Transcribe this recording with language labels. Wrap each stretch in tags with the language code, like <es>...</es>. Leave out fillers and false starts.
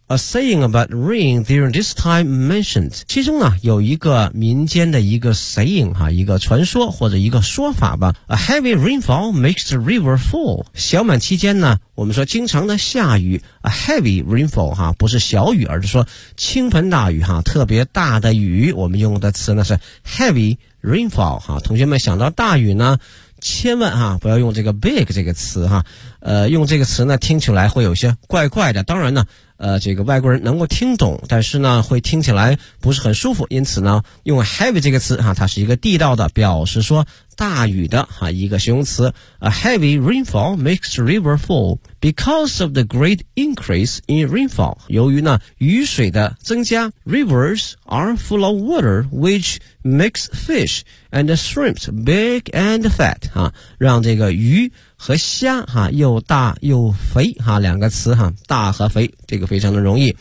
<en>A saying about rain during this time mentioned.</en> <zh>其中呢有一个民间的一个 saying, 哈、啊、一个传说或者一个说法吧。</zh> <en>A heavy rainfall makes the river full.</en> <zh>小满期间呢我们说经常的下雨。</zh> <en>A heavy rainfall,</en> <zh>哈、啊、不是小雨而是说倾盆大雨哈、啊、特别大的雨。我们用的词呢是 heavy rainfall, 哈、啊、同学们想到大雨呢千万哈、啊、不要用这个 big 这个词哈、啊、用这个词呢听起来会有些怪怪的，当然呢这个外国人能够听懂，但是呢会听起来不是很舒服，因此呢用 heavy 这个词哈、啊、它是一个地道的表示说大雨的哈、啊、一个形容词。</zh> <en>A heavy rainfall makes the river full because of the great increase in rainfall.</en> <zh>由于呢雨水的增加，</zh> <en>rivers are full of water which makes fish and shrimps big and fat,</en> <zh>哈、啊、让这个鱼和虾哈、啊、又大又肥哈、啊、两个词哈、啊、大和肥，这个非常的容易。</zh>